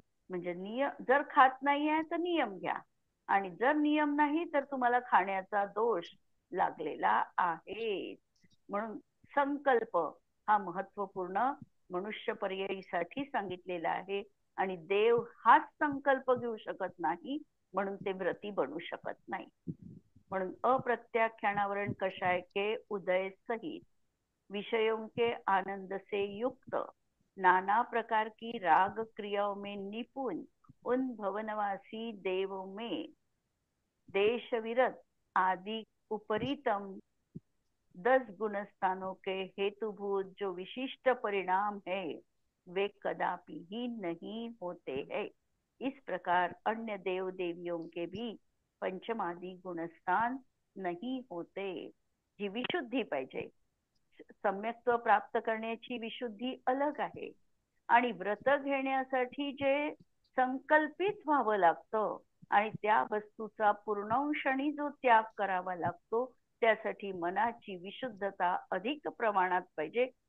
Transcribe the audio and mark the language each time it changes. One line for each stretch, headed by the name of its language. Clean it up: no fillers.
Marathi: म्हणजे नियम जर खात नाहीये तर नियम घ्या आणि जर नियम नाही तर तुम्हाला खाण्याचा दोष लागलेला आहे. म्हणून संकल्प हा महत्वपूर्ण मनुष्य पर्यायीसाठी सांगितलेला आहे आणि देव हाच संकल्प घेऊ शकत नाही म्हणून ते व्रती बनू शकत नाही.
Hindi: म्हणून अप्रत्याख्यानावरण कषाय के उदय सहित विषयों के आनंद से युक्त नाना प्रकार की राग क्रियाओं में निपुण उन भवनवासी देवों में देश विरत आदि उपरीतम 10 गुणस्थानों के हेतुभूत जो विशिष्ट परिणाम है वे कदापि ही नहीं होते हैं. इस प्रकार अन्य देव देवियों के भी पंचमादी गुणस्थान नहीं होते.
Marathi: जी विशुद्धी पाहिजे, सम्यक्त्व प्राप्त करण्याची विशुद्धी अलग आहे आणि व्रत घेण्यासाठी जे संकल्पित व्हावं लागतं आणि त्या वस्तूचा पूर्णांशाने जो त्याग करावा लागतो त्यासाठी मनाची विशुद्धता अधिक प्रमाणात पाहिजे.